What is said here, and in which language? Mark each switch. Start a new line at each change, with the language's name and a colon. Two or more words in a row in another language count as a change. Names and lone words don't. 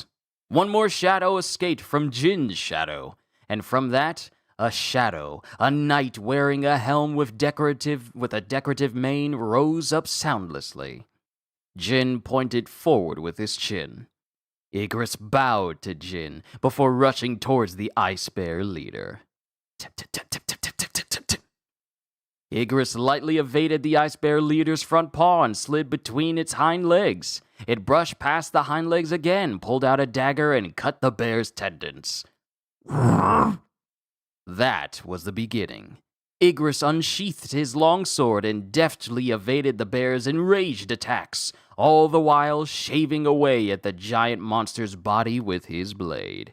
English: One more shadow escaped from Jin's shadow, and from that, a shadow, a knight wearing a helm with a decorative mane, rose up soundlessly. Jin pointed forward with his chin. Igris bowed to Jin before rushing towards the Ice Bear leader. Tip, tip, tip, tip, tip, tip, tip, tip, tip, tip. Igris lightly evaded the Ice Bear leader's front paw and slid between its hind legs. It brushed past the hind legs again, pulled out a dagger, and cut the bear's tendons. That was the beginning. Igris unsheathed his longsword and deftly evaded the bear's enraged attacks, all the while shaving away at the giant monster's body with his blade.